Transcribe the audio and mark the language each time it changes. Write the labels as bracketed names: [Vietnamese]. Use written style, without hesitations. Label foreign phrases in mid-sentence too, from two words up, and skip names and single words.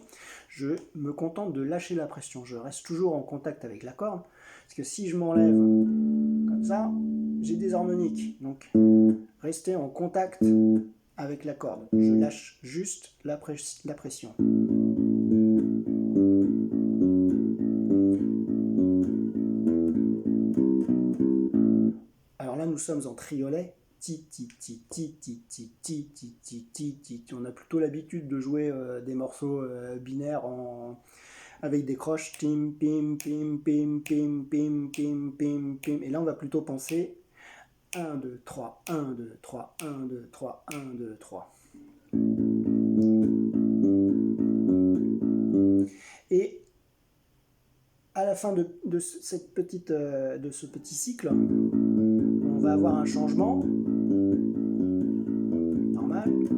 [French] Je me contente de lâcher la pression. Je reste toujours en contact avec la corde, parce que si je m'enlève comme ça, j'ai des harmoniques. Donc, rester en contact avec la corde. Je lâche juste la pression. Alors là, nous sommes en triolet. Ti, ti, ti, ti, ti, ti, ti, ti, ti, ti, ti. On a plutôt l'habitude de jouer des morceaux binaires avec des croches. Tim, pim, pim, pim, pim, pim, pim, pim, pim. Et là, on va plutôt penser 1, 2, 3, 1, 2, 3, 1, 2, 3, 1, 2, 3. Et à la fin de ce petit cycle, on va avoir un changement normal.